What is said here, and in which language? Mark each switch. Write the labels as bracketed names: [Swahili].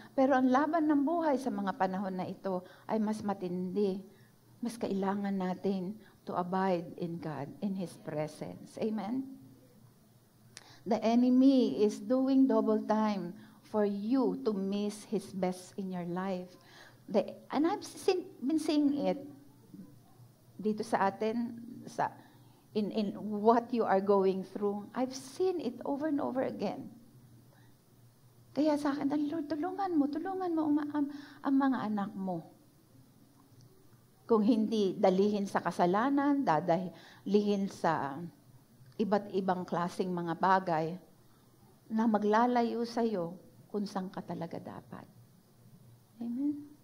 [Filipino] Pero ang laban ng buhay sa mga panahon na ito ay mas matindi. Mas kailangan natin [English] to abide in God, in His presence. Amen? The enemy is doing double time for you to miss His best in your life. And I've been seeing it [Filipino] dito sa atin, [English] in what you are going through. I've seen it over and over again. [Filipino] Kaya sa akin, Lord, tulungan mo ang mga anak mo. Kung hindi dalihin sa kasalanan, dadalihin sa iba't ibang klaseng mga bagay na maglalayo sa'yo kung saan ka talaga dapat. Amen?